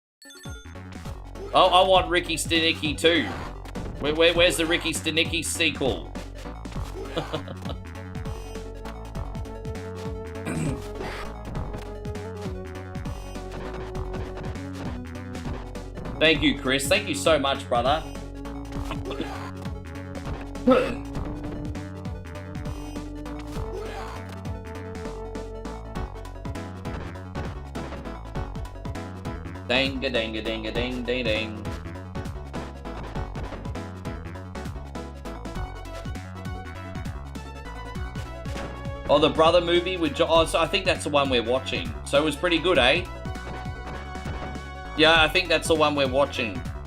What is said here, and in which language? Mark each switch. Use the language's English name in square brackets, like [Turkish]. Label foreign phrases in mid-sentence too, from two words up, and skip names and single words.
[English] Oh, I want Ricky Stenicki too. Where's the Ricky Stanicki sequel? Thank you, Chris. Thank you so much, brother. Dang a dang a dang a dang dang dang. Oh, the brother movie with so I think that's the one we're watching. So it was pretty good, eh? Yeah, I think that's the one we're watching.